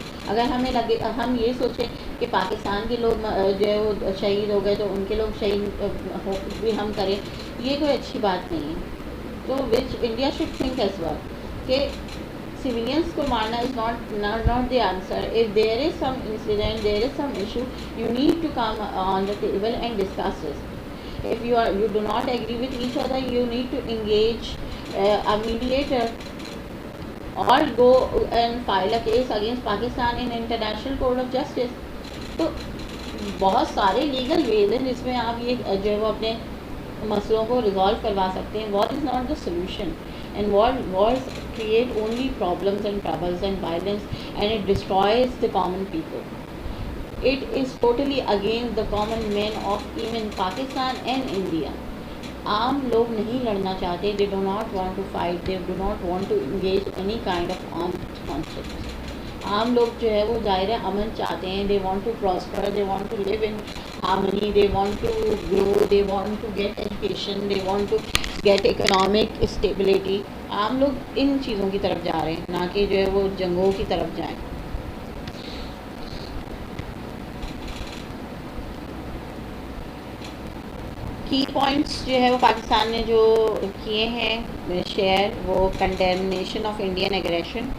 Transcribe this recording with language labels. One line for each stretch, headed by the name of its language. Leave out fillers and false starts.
Urdu: اگر ہم یہ سوچیں کہ پاکستان کے لوگ جو ہے وہ شہید ہو گئے تو ان کے لوگ شہید بھی ہم کریں، یہ کوئی اچھی بات نہیں ہے.
English: تو which India should think as well کہ civilians
Urdu: کو مارنا
English: is not the answer. If there is some incident, there is some issue, you need to come on the table and discuss it. If you do not agree with each other, you need to engage a mediator, or go and file a case against Pakistan in International Court of Justice.
Urdu: تو بہت سارے legal ویز ہیں جس میں آپ یہ جو ہے وہ اپنے مسئلوں کو ریزالو کروا سکتے ہیں.
English: War is not the solution, and wars create only problems and troubles and violence, and it destroys the common people. It is totally against the common men of even Pakistan and India.
Urdu: عام لوگ نہیں لڑنا چاہتے،
English: they do not want to fight, they do not want to engage any kind of armed conflict.
Urdu: عام لوگ جو ہے وہ ظاہر امن چاہتے ہیں،
English: they want to prosper, they want to live in harmony, they want to grow, they want to get education, they want to get economic stability.
Urdu: عام لوگ ان چیزوں کی طرف جا رہے ہیں، نہ کہ جو ہے وہ جنگوں کی طرف جائیں. کی پوائنٹس جو ہے وہ پاکستان نے جو کیے ہیں شیئر، وہ کنڈیمنیشن آف انڈین ایگریشن.